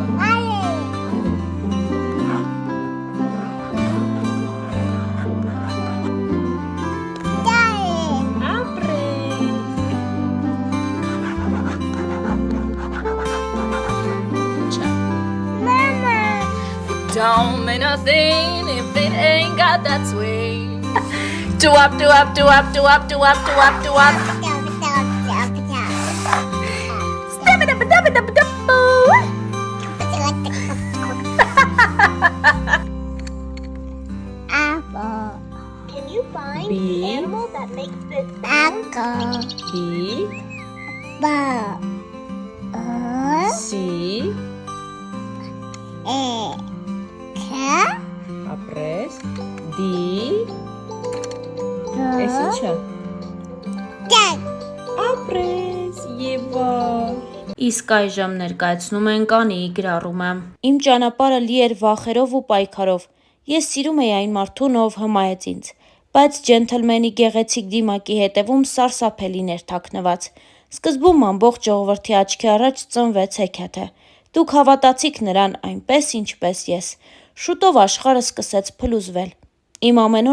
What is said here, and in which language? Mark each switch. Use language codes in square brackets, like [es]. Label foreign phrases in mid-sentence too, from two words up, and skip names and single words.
[en] Ali. Daddy. [hy] ապրես Ինչ է [en] Mama. Don't mean nothing if it ain't got that swing. Do up, do up, do up, do up, do up, do up, do up. Step it up, dub it up, dub. Apple. Can you find B. the animal that makes this sound? Apple. B, Ball. [hy] C, ապրես, D, ես ինչ է? Ապրես, Եվա։ Իսկ այժմ ներկայացնում են Կանիի գրառումը։ Իմ ճանապարհը լի էր վախերով ու պայքարով։ Ես սիրում էի այն մարդուն, ով հմայեց ինձ, բայց ջենթլմենի գեղեցիկ դիմակի հետևում սարսափելին էր թաքնված։ Սկզբում ամբողջ ժողովրդի աչքի առաջ ծնվեց հեքիաթը։ Դուք հավատացիք նրան այնպես, ինչպես ես։ Շուտով աշխարհը սկսեց փլուզվել։ Իմ ամեն